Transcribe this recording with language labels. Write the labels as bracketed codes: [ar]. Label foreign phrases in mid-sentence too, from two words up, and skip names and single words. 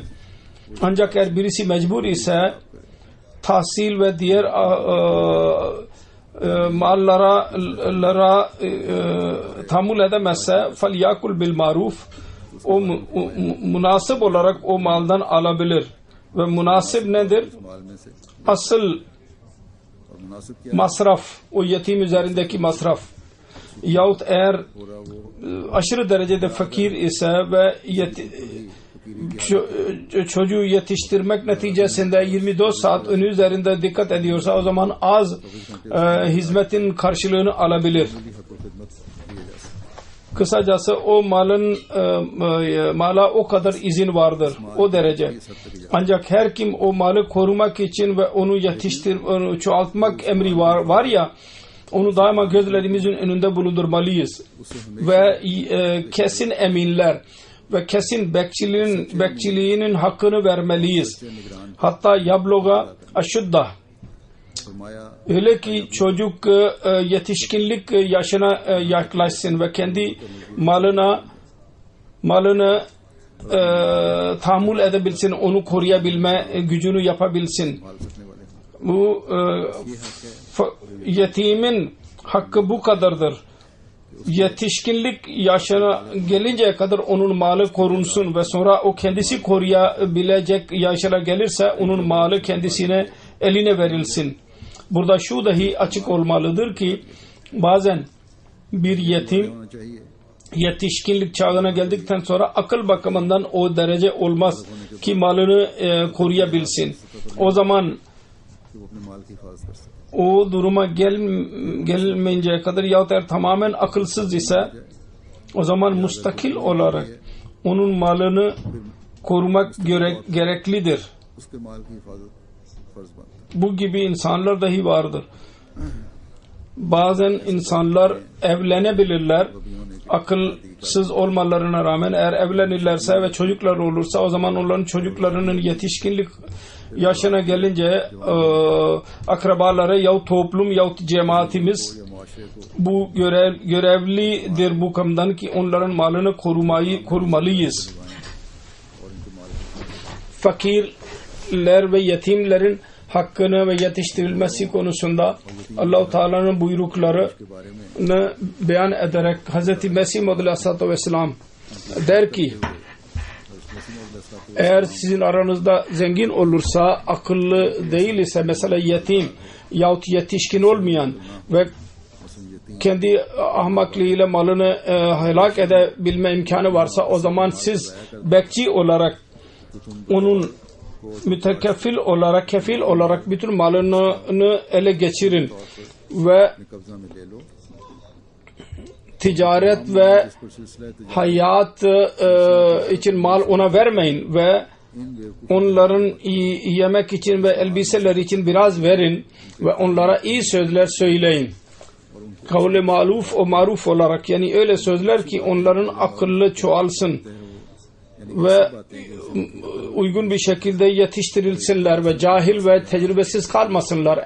[tr] Ancak eğer birisi mecbur ise tahsil ve diğer mallara tahammül edemezse [ar] فليأكل بالمعروف, [tr] o münasip olarak o maldan alabilir. Ve münasip nedir? [ur] مال میں سے [tr] Asıl [ur] اور مناسب کیا [tr] masraf, o yetim üzerindeki masraf. Yahut eğer [ur] پورا وہ [tr] aşırı derecede fakir ise ve çocuğu yetiştirmek neticesinde 24 saat önü üzerinde dikkat ediyorsa o zaman az hizmetin karşılığını alabilir. [ur] حق و خدمت دیے جا سکتے [tr] Kısacası o mala o kadar izin vardır. O derece. Ancak her kim o malı korumak için ve onu onu çoğaltmak emri var ya, onu daima gözlerimizin önünde bulundurmalıyız. Ve kesin eminler ve kesin bekçiliğinin hakkını vermeliyiz. Hatta [ar] يبلغ أشده. [tr] फरमाया Öyle ki çocuk yetişkinlik yaşına yaklaşsın ve kendi malını tahammül edebilsin, onu koruyabilme gücünü yapabilsin. [ur] مال رکھنے والے [tr] Bu yetimin hakkı bu kadardır. Yetişkinlik yaşına gelinceye kadar onun malı korunsun ve sonra o kendisi koruyabilecek yaşına gelirse onun malı kendisine eline verilsin. Burada şu dahi açık olmalıdır ki bazen bir yetim [ur] ہونا چاہیے [tr] yetişkinlik çağına geldikten sonra akıl bakımından o derece olmaz ki malını koruyabilsin. O zaman [ur] کہ وہ اپنے مال کی حفاظت کر سکے [tr] o duruma gelmeyinceye kadar yahut eğer tamamen akılsız ise o zaman mustakil olarak onun malını korumak gereklidir. [ur] اس کے مال کی حفاظت فرض بنتا ہے [tr] Bu gibi insanlar dahi vardır. Bazen insanlar evlenebilirler. Akılsız olmalarına rağmen eğer evlenirlerse ve çocuklar olursa o zaman onların çocuklarının yetişkinlik yaşına gelince akrabaları yahut toplum yahut cemaatimiz [ur] یا معاشرے کو [tr] bu görevlidir bu konudan ki onların malını korumalıyız. [ur] اور ان کے مال کی [tr] Fakirler ve yetimlerin hakkını ve yetiştirilmesi konusunda Allah-u Teala'nın buyruklarını beyan ederek Hz. Mesih Maud Aleyhisselatü Vesselam der ki eğer sizin aranızda zengin olursa akıllı değil ise mesela yetim yahut yetişkin olmayan ve kendi ahmaklığıyla malını helak edebilme imkanı varsa o zaman siz bekçi olarak onun mütekeffil olarak kefil olarak bütün malını ele geçirin ve [ur] قبضہ میں لے لو [tr] ticaret ve hayat için mal ona vermeyin ve onların yemek için ve elbiseler için biraz verin ve onlara iyi sözler söyleyin. [ar] قولا معروفا [tr] o maruf olarak, yani öyle sözler ki onların akıllı çoğalsın ve uygun bir şekilde yetiştirilsinler ve cahil ve tecrübesiz kalmasınlar.